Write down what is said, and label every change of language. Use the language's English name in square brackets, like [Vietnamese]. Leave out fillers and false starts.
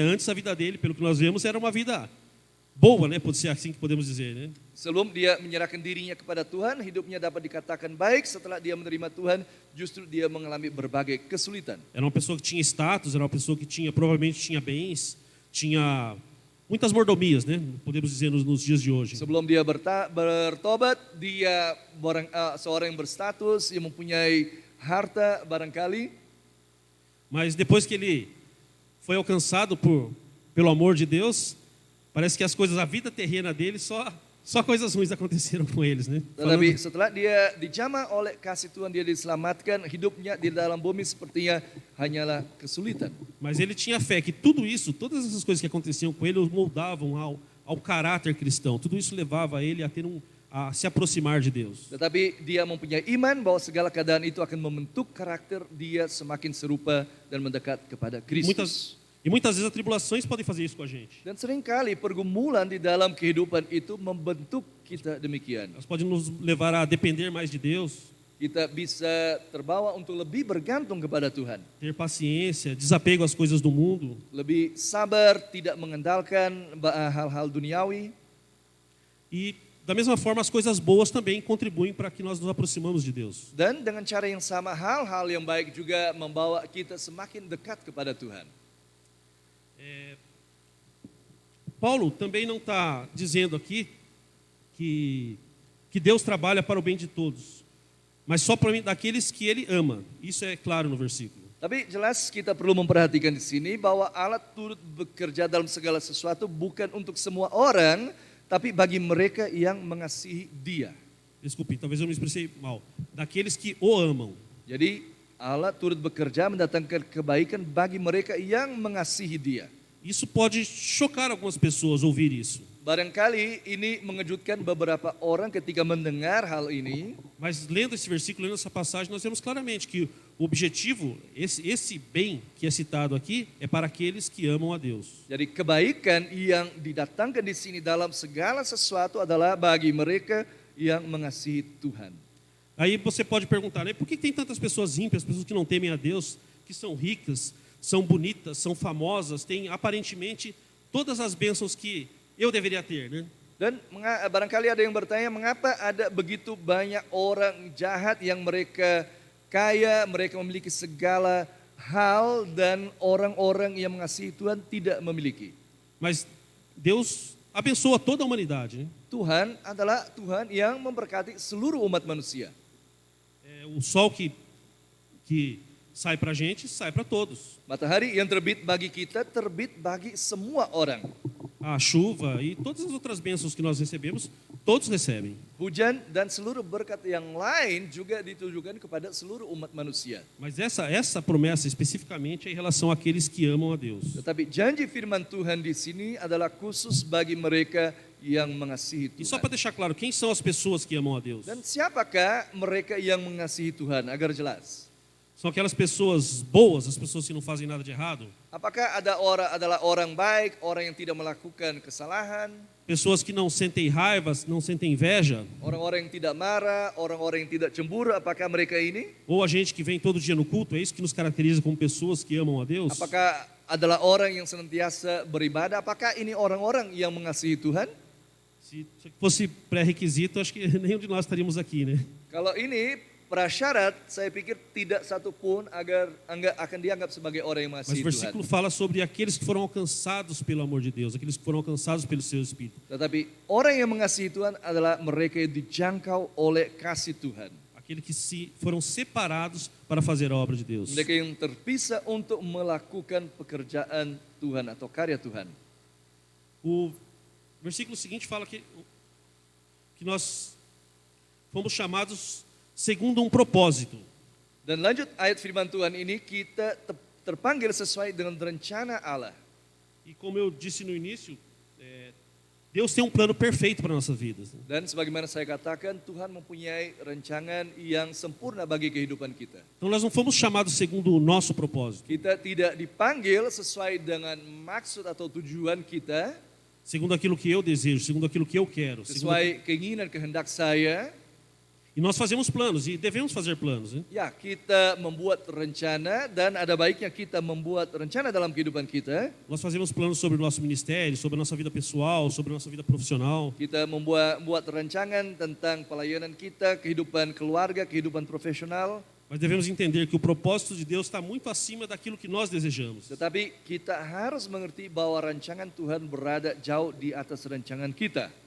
[Portuguese] Antes a vida dele, pelo que nós vemos, era uma vida boa, né? Pode ser assim que podemos dizer, né? [Indonesian] sebelum dia menyerahkan dirinya kepada Tuhan, hidupnya dapat dikatakan baik. Setelah dia menerima Tuhan, justru dia mengalami berbagai kesulitan. [Portuguese] Era uma pessoa que tinha status, era uma pessoa que provavelmente tinha bens, tinha muitas mordomias, né? Podemos dizer nos dias de hoje. [Indonesian] Sebelum dia bertobat, dia seorang yang berstatus, yang mempunyai harta barangkali. [Portuguese] Mas depois que ele foi alcançado pelo amor de Deus, parece que as coisas, a vida terrena dele, só coisas ruins aconteceram com eles, né? [Indonesian] Tetapi setelah dia dijamah oleh kasih Tuhan, dia diselamatkan, hidupnya di dalam bumi sepertinya hanyalah kesulitan. [Portuguese] Mas ele tinha fé que tudo isso, todas essas coisas que aconteciam com ele, o moldavam ao caráter cristão. Tudo isso levava ele a se aproximar de Deus. [Indonesian] Tetapi dia mempunyai iman bahwa segala keadaan itu akan membentuk karakter dia semakin serupa dan mendekat kepada Kristus. [Portuguese] Muitas vezes as tribulações podem fazer isso com a gente. [Indonesian] Dan seringkali pergumulan di dalam kehidupan itu membentuk kita demikian. [Portuguese] Elas podem nos levar a depender mais de Deus, [Indonesian] Kita bisa terbawa untuk lebih bergantung kepada Tuhan. [Portuguese] ter paciência, desapego às coisas do mundo. [Indonesian] Lebih sabar, tidak mengandalkan hal-hal duniawi. [Portuguese] E da mesma forma as coisas boas também contribuem para que nós nos aproximamos de Deus. [Indonesian] Dan dengan cara yang sama, hal-hal yang baik juga membawa kita semakin dekat kepada Tuhan. [Portuguese] Paulo também não está dizendo aqui que Deus trabalha para o bem de todos. mas só para daqueles que ele ama. Isso é claro no versículo. [Indonesian] Tapi jelas kita perlu memperhatikan di sini bahwa Allah turut bekerja dalam segala sesuatu bukan untuk semua orang, tapi bagi mereka yang mengasihi Dia. [Portuguese] Desculpe, talvez eu me expressei mal. Daqueles que o amam. [Indonesian] Jadi Allah turut bekerja mendatangkan kebaikan bagi mereka yang mengasihi Dia. [Portuguese] Isso pode chocar algumas pessoas ouvir isso. [Indonesian] Barangkali ini mengejutkan beberapa orang ketika mendengar hal ini. [Portuguese] Mas lendo esse versículo, lendo essa passagem, nós vemos claramente que o objetivo, esse bem que é citado aqui, é para aqueles que amam a Deus. [Indonesian] Jadi kebaikan yang didatangkan di sini dalam segala sesuatu adalah bagi mereka yang mengasihi Tuhan. [Portuguese] Aí você pode perguntar, né, por que tem tantas pessoas ímpias, pessoas que não temem a Deus, que são ricas, são bonitas, são famosas, têm aparentemente todas as bênçãos que eu deveria ter, né? [Indonesian] Dan barangkali ada yang bertanya, mengapa ada begitu banyak orang jahat yang mereka kaya, mereka memiliki segala hal dan orang-orang yang mengasihi Tuhan tidak memiliki. [Portuguese] Mas Deus abençoa toda a humanidade, né? [Indonesian] Tuhan adalah Tuhan yang memberkati seluruh umat manusia. [Portuguese] O sol que sai para a gente, sai para todos. [Indonesian] Matahari yang terbit bagi kita, terbit bagi semua orang. [Portuguese] A chuva e todas as outras bênçãos que nós recebemos, todos recebem. [Indonesian] Hujan dan seluruh berkat yang lain juga ditujukan kepada seluruh umat manusia. [Portuguese] Mas essa promessa especificamente é em relação àqueles que amam a Deus. [Indonesian] Tetapi janji firman Tuhan di sini adalah khusus bagi mereka yang mengasihi [Portuguese] E só [Indonesian] Tuhan. [Portuguese] para deixar claro, quem são as pessoas que amam a Deus? [Indonesian] Dan siapakah mereka yang mengasihi Tuhan agar jelas? [Portuguese] São aquelas pessoas boas, as pessoas que não fazem nada de errado? [Indonesian] Apakah adalah orang baik, orang yang tidak melakukan kesalahan, [Portuguese] Pessoas que não sentem raiva, não sentem inveja? [Indonesian] orang-orang yang tidak marah, orang-orang yang tidak cemburu, apakah mereka ini? [Portuguese] Ou a gente que vem todo dia no culto, é isso que nos caracteriza como pessoas que amam a Deus? [Indonesian] Apakah adalah orang yang senantiasa beribadah? Apakah ini orang-orang yang mengasihi Tuhan? [Portuguese] Se fosse pré-requisito, acho que nenhum de nós estaríamos aqui, né? [Indonesian] Kalau ini prasyarat, saya pikir tidak satu pun akan dianggap sebagai orang yang [Portuguese] Mas [Indonesian] mengasihi [Portuguese] o versículo [Indonesian] Tuhan. [Portuguese] fala sobre aqueles que foram alcançados pelo amor de Deus, aqueles que foram alcançados pelo seu Espírito. [Indonesian] Tetapi orang yang mengasihi Tuhan adalah mereka yang dijangkau oleh kasih Tuhan. [Portuguese] Aqueles que foram separados para fazer a obra de Deus. [Indonesian] Mereka yang terpisah untuk melakukan pekerjaan Tuhan atau karya Tuhan. [Portuguese] O versículo seguinte fala que nós fomos chamados segundo um propósito. [Indonesian] Dan lanjut ayat firman Tuhan ini, kita terpanggil sesuai dengan rencana Allah. [Portuguese] E como eu disse no início, Deus tem um plano perfeito para nossas vidas. [Indonesian] Dan sebagaimana saya katakan, Tuhan mempunyai rancangan yang sempurna bagi kehidupan kita. [Portuguese] Então nós não fomos chamados segundo o nosso propósito, [Indonesian] Kita tidak dipanggil sesuai dengan maksud atau tujuan kita, [Portuguese] segundo aquilo que eu desejo, segundo aquilo que eu quero. [Indonesian] sesuai keinginan kehendak saya. [Portuguese] E nós fazemos planos e devemos fazer planos, né? [Indonesian] Ya, kita membuat rencana dan ada baiknya kita membuat rencana dalam kehidupan kita. [Portuguese] Nós fazemos planos sobre o nosso ministério, sobre a nossa vida pessoal, sobre a nossa vida profissional. [Indonesian] Kita membuat rancangan tentang pelayanan kita, kehidupan keluarga, kehidupan profesional. [Portuguese] Mas devemos entender que o propósito de Deus está muito acima daquilo que nós desejamos. [Indonesian] Tetapi kita harus mengerti bahwa rancangan Tuhan berada jauh di atas rancangan kita.